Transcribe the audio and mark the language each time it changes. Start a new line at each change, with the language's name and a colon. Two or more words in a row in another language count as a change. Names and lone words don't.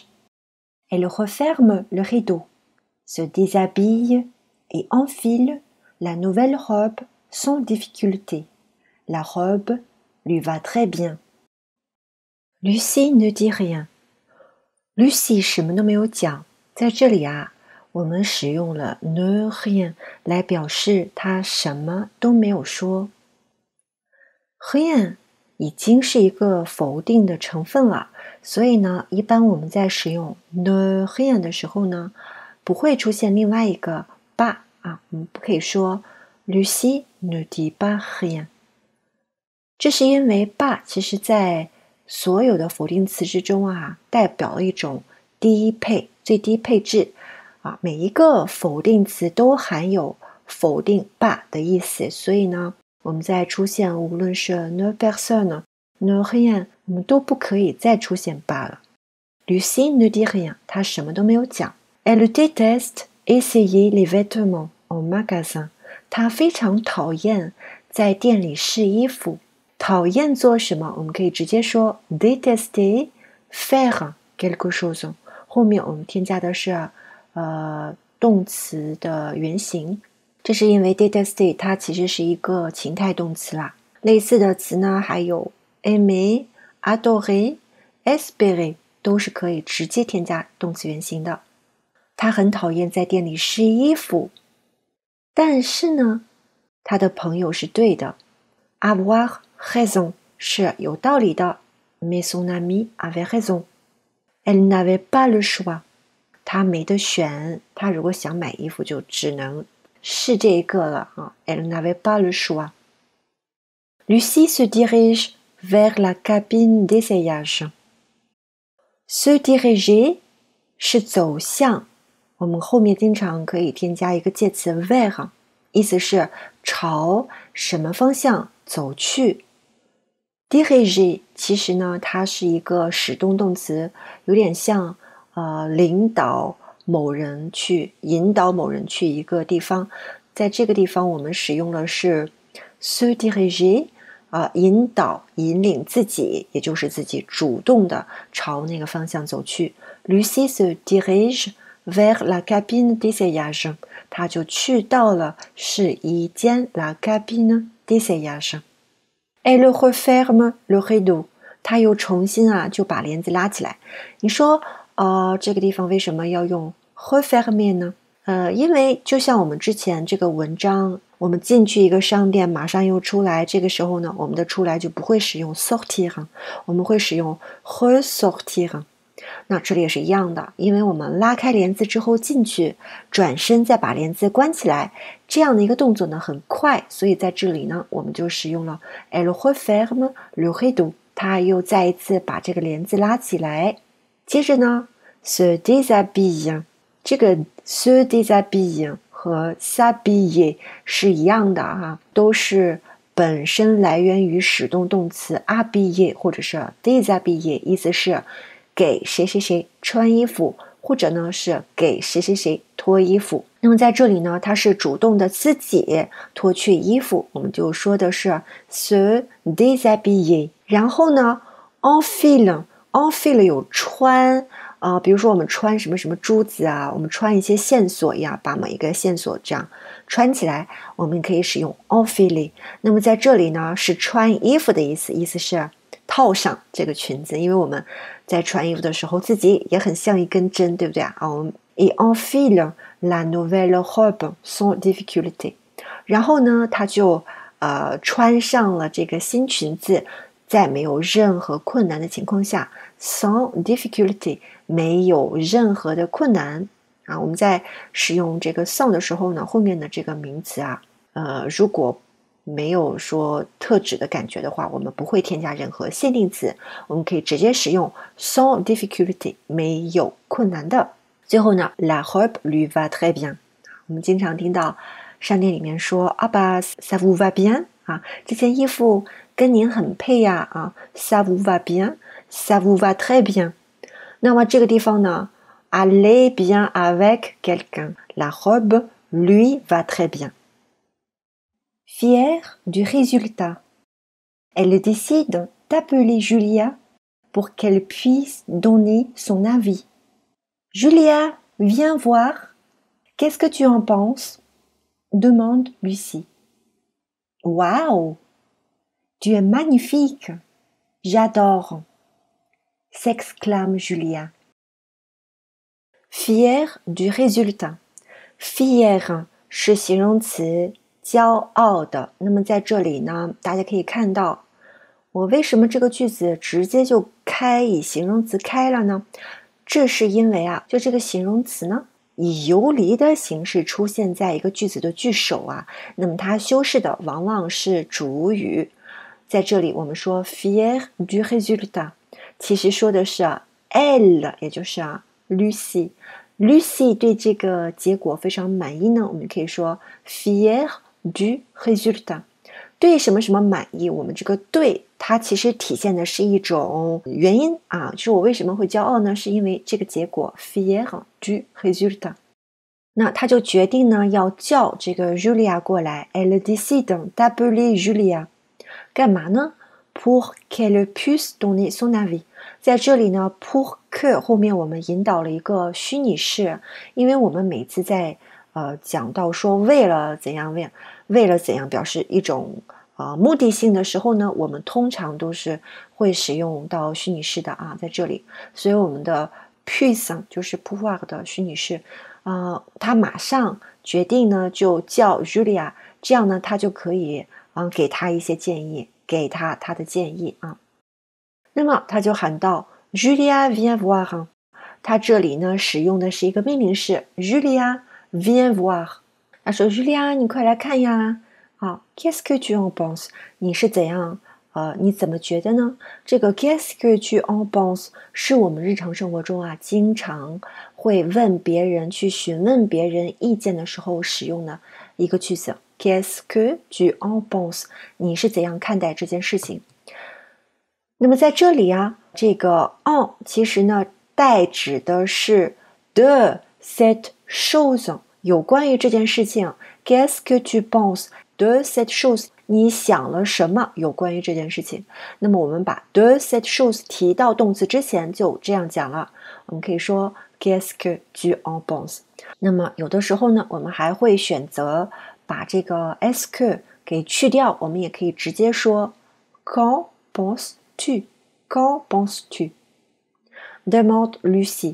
French: Elle referme le rideau, se déshabille et enfile la nouvelle robe sans difficulté. La robe lui va très bien. Lucie ne dit rien.
Chinese: Lucie 什么都没有讲。在这里啊，我们使用了
French: ne rien
Chinese: 来表示她什么都没有说。rien 已经是一个否定的成分了，所以呢，一般我们在使用
French: ne rien
Chinese: 的时候呢，不会出现另外一个 pas 啊，我们不可以说
French: Lucie ne dit pas rien。
Chinese: 这是因为 pas 其实在所有的否定词之中啊，代表了一种低配、最低配置啊。每一个否定词都含有否定 pas 的意思，所以呢，我们在出现无论是
French: ne personne、 ne rien，
Chinese: 我们都不可以再出现 pas 了。
French: Lucie ne dit rien，
Chinese: 她什么都没有讲。
French: Elle déteste essayer les vêtements en magasin，
Chinese: 她非常讨厌在店里试衣服。讨厌做什么？我们可以直接说
French: détester faire quelque chose。
Chinese: 后面我们添加的是动词的原形，这是因为 détester 它其实是一个情态动词啦。类似的词呢，还有
French: aimer、adorer、espérer
Chinese: 都是可以直接添加动词原形的。他很讨厌在店里试衣服，但是呢，他的朋友是对的
French: avoir raison
Chinese: 是有道理的
French: mais son ami avait raison。 Elle n'avait pas le choix，
Chinese: 她没得选，她如果想买衣服就只能是这一个了啊。
French: Elle n'avait pas le choix。 Lucie se dirige vers la cabine d'essayage。 Se diriger
Chinese: 是走向，我们后面经常可以添加一个介词 vers， 意思是朝什么方向走去。diriger 其实呢，它是一个使动动词，有点像领导某人去引导某人去一个地方。在这个地方我们使用的是
French: se diriger，
Chinese: 引导引领自己，也就是自己主动的朝那个方向走去。
French: Lucie se dirige vers la cabine d'essayage，
Chinese: 她就去到了试衣间
French: la cabine d'essayage。Elle referme le rideau，
Chinese: 她又重新就把帘子拉起来。你说这个地方为什么要用 refermer 呢？因为就像我们之前这个文章，我们进去一个商店马上又出来，这个时候呢，我们的出来就不会使用 sortir， 我们会使用 ressortir。那这里也是一样的，因为我们拉开帘子之后进去，转身再把帘子关起来，这样的一个动作呢很快，所以在这里呢我们就使用了
French: Elle referme le rideau，
Chinese: 她又再一次把这个帘子拉起来。接着呢
French: se déshabille，
Chinese: 这个
French: se déshabille
Chinese: 和 s'habiller 是一样的都是本身来源于使动动词 habiller 或者是 déshabiller， 意思是给谁谁谁穿衣服，或者呢是给谁谁谁脱衣服。那么在这里呢，它是主动的自己脱去衣服，我们就说的是
French: se déshabiller。
Chinese: 然后呢 enfile 有穿比如说我们穿什么什么珠子我们穿一些线索把每一个线索这样穿起来，我们可以使用 enfile。那么在这里呢是穿衣服的意思，意思是套上这个裙子，因为我们在穿衣服的时候自己也很像一根针，对不对我们
French: Et enfile la nouvelle robe sans difficulté。
Chinese: 然后呢他就穿上了这个新裙子，在没有任何困难的情况下
French: sans difficulté，
Chinese: 没有任何的困难我们在使用这个 sans 的时候呢，后面的这个名词如果没有说特指的感觉的话，我们不会添加任何限定词，我们可以直接使用
French: sans difficulté，
Chinese: 没有困难的。最后呢
French: la robe lui va très bien，
Chinese: 我们经常听到商店里面说
French: bah ça vous va bien
Chinese: 啊，这件衣服跟您很配呀啊
French: ça vous va bien ça vous va très bien。
Chinese: 那么这个地方呢
French: aller bien avec quelqu'un la robe lui va très bien。 Fière du résultat, elle décide d'appeler Julia pour qu'elle puisse donner son avis. Julia, viens voir. Qu'est-ce que tu en penses? Demande Lucie. Waouh! Tu es magnifique! J'adore! S'exclame Julia. Fière du résultat.
Chinese: Fière 是形容词，骄傲的。那么在这里呢，大家可以看到，我为什么这个句子直接就开以形容词开了呢？这是因为啊，就这个形容词呢，以游离的形式出现在一个句子的句首啊，那么它修饰的往往是主语。在这里我们说
French: fière du résultat，
Chinese: 其实说的是elle， 也就是Lucie 对这个结果非常满意呢，我们可以说
French: fière du résultat。
Chinese: 对什么什么满意，我们这个对它其实体现的是一种原因啊，就是我为什么会骄傲呢？是因为这个结果
French: fière du résultat。
Chinese: 那他就决定呢要叫这个 Julia 过来
French: elle décide d'appeler Julia
Chinese: 干嘛呢？
French: pour qu'elle puisse donner son avis。
Chinese: 在这里呢
French: pour que
Chinese: 后面我们引导了一个虚拟式，因为我们每次在讲到说为了怎样表示一种目的性的时候呢，我们通常都是会使用到虚拟式的啊，在这里，所以我们的 puisse 就是 pouvoir 的虚拟式，他马上决定呢就叫 Julia， 这样呢他就可以给他一些建议，给他的建议啊。那么他就喊道
French: Julia viens voir，
Chinese: 他这里呢使用的是一个命令式
French: Julia viens voir，
Chinese: 他说 Julia 你快来看呀。
French: 好 qu'est-ce que tu en penses？
Chinese: 你是怎样你怎么觉得呢？这个
French: qu'est-ce que tu en penses
Chinese: 是我们日常生活中经常会问别人去询问别人意见的时候使用的一个句子
French: qu'est-ce que tu en penses
Chinese: 你是怎样看待这件事情？那么在这里这个 en 其实呢代指的是
French: de cette chose
Chinese: 有关于这件事情
French: qu'est-ce que tu penses de cette chose
Chinese: 你想了什么有关于这件事情？那么我们把
French: de cette chose
Chinese: 提到动词之前就这样讲了，我们可以说
French: qu'est-ce que tu en penses。
Chinese: 那么有的时候呢我们还会选择把这个
French: est-ce que
Chinese: 给去掉，我们也可以直接说
French: qu'en penses-tu qu'en penses-tu demande Lucie。